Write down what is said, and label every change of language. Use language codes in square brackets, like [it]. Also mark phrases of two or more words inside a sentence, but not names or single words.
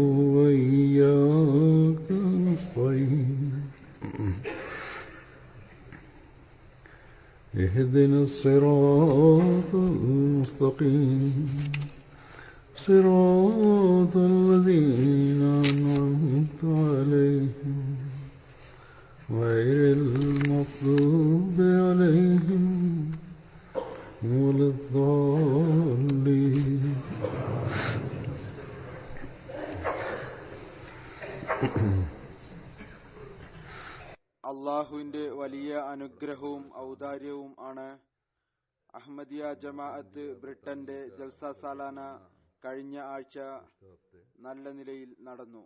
[ar] وإياك نستعين اهدنا الصراط المستقيم صراط الذين أنعمت عليهم غير المغضوب عليهم ولا الضالين. [ml] അള്ളാഹുവിന്റെ വലിയ അനുഗ്രഹവും ഔദാര്യവും ആണ്. അഹമ്മദിയ ജമാഅത്ത് ബ്രിട്ടന്റെ ജൽസ സാലാന കഴിഞ്ഞ ആഴ്ച നല്ല നിലയിൽ നടന്നു.